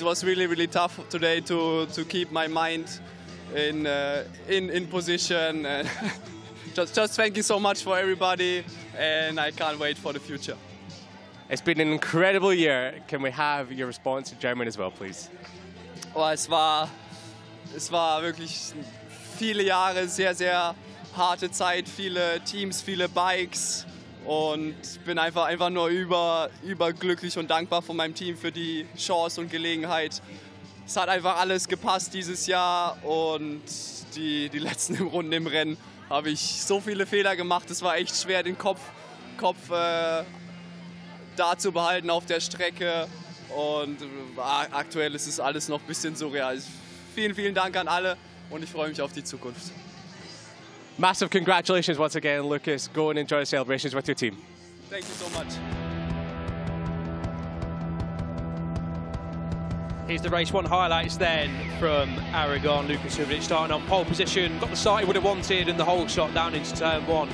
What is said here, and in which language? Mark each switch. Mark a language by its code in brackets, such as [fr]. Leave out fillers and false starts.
[en] It was really, really tough today to keep my mind in position. just thank you so much for everybody, and I can't wait for the future. It's been an incredible year. Can we have your response in German as well, please? [de] Oh, es war wirklich viele Jahre, sehr, sehr harte Zeit, viele Teams, viele Bikes. Und bin einfach nur überglücklich und dankbar von meinem Team für die Chance und Gelegenheit. Es hat einfach alles gepasst dieses Jahr, und die letzten Runden im Rennen habe ich so viele Fehler gemacht. Es war echt schwer, den Kopf da zu behalten auf der Strecke, und aktuell ist es alles noch ein bisschen surreal. Vielen, vielen Dank an alle, und ich freue mich auf die Zukunft. [en] Massive congratulations once again, Lucas. Go and enjoy the celebrations with your team. Thank you so much. Here's the race 1 highlights then from Aragon. Lucas Tulovic starting on pole position, got the start he would have wanted, and the whole shot down into turn 1.